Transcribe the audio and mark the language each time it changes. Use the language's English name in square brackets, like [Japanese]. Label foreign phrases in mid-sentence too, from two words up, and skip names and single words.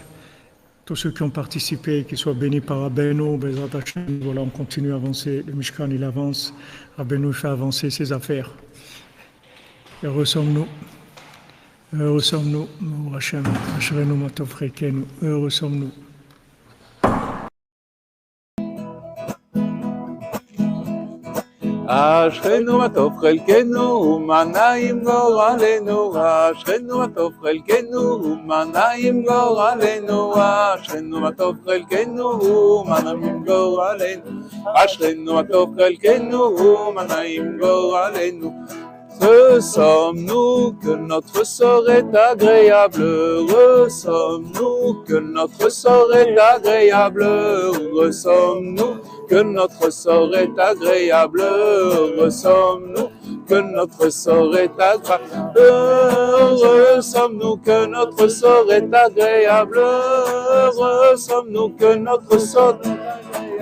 [French] Tous ceux qui ont participé, qu'ils soient bénis par Rabbeinu, [Hebrew] בעזרת השם, [French] voilà, on continue à avancer. Le Mishkan, il avance. Rabbeinu fait avancer ses affaires. Heureux sommes-nous. Heureux sommes-nous, [Hebrew] השם, אשרינו מה טוב חלקנו, [French] heureux sommes-nous. [Hebrew] אשרינו מה טוב חלקנו, מה נעים גורלנו, אשרינו מה טוב חלקנו, מה נעים גורלנו, אשרינו מה טוב חלקנו, מה נעים גורלנו, אשרינו מה טוב חלקנו, מה נעים גורלנו. [French] Heureux sommes-nous que notre sort est agréable, heureux sommes-nous que notre sort est agréable, heureux sommes-nous que notre sort est agréable, heureux sommes-nous que notre sort est agréable, heureux sommes-nous que notre sort est agréable, heureux sommes-nous que notre sort est agréable.